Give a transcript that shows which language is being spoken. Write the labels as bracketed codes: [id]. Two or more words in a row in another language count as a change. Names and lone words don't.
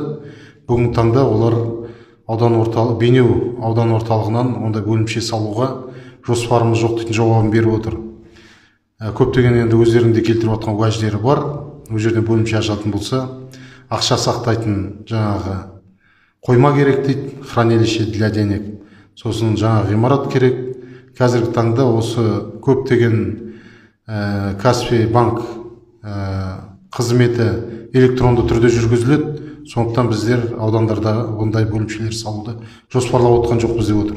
[kk] Бүгінгі таңда олар Бейнеу аудан орталығынан ондай бөлімше салуға жоспарымыз жоқ дейтін жауабын беріп отыр. Көптеген енді өздерінде келтіріп отқан уәждері бар. Ол жерден бөлімше ашатын болса, ақша сақтайтын жаңағы қойма керек дейді, [ru] хранилище для денег. [kk] Сосын жаңа ғимарат керек. Қазіргі таңда осы көптеген Каспий банк қызметі электронды түрде жүргізіледі. Сондықтан біздер аудандарда ондай бөлімшелер салуды жоспарлап отқан жоқпыз деп отыр.